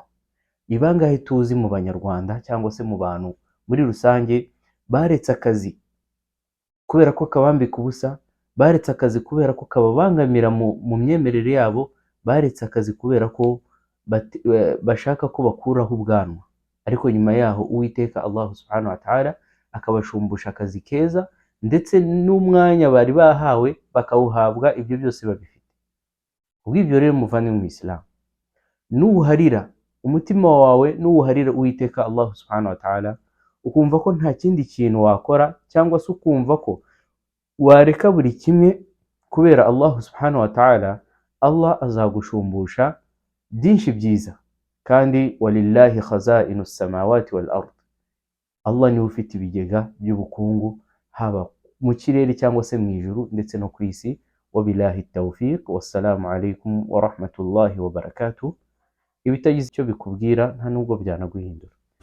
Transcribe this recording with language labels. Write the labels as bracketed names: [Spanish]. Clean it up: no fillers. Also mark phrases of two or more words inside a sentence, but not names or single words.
[Kinyarwanda] Ibangahe tuzi mu banyarwanda cyangwa se mu bantu muri rusange baretse akazi kubera ko kabambika ubusa, baretse akazi kubera ko kababangamira mu myemerere yabo, baretse akazi kubera ko bashaka ko bakuraho ubwanwa, ariko nyuma yaho Uwiteka Allah [Arabic] سبحانه وتعالى [Kinyarwanda] akabashumbusha akazi keza, ndetse n'umwanya bari bahawe bakawuhabwa, ibyo byose babifite. Ubw'ibyo rero muvandimwe mu Islam, nuharira umutima wawe, nuharira Uwiteka Allah [Arabic] سبحانه وتعالى, [Kinyarwanda] ukumva ko nta kindi kintu wakora, cyangwa se ukumva ko wareka buri kimwe kubera Allah [Arabic] سبحانه وتعالى, [Kinyarwanda] Allah azagushumbusha byinshi byiza. Kandi [Arabic] ولله خزائن السماوات والأرض, [Kinyarwanda] Allah niwe ufite ibigega by'ubukungu haba mu kirere cyangwa se mu ijuru ndetse no ku isi. [Arabic] وبالله التوفيق، والسلام عليكم ورحمة الله وبركاته. [Kinyarwanda] ibitagize icyo bikubwira nta nubwo byanaguhindura.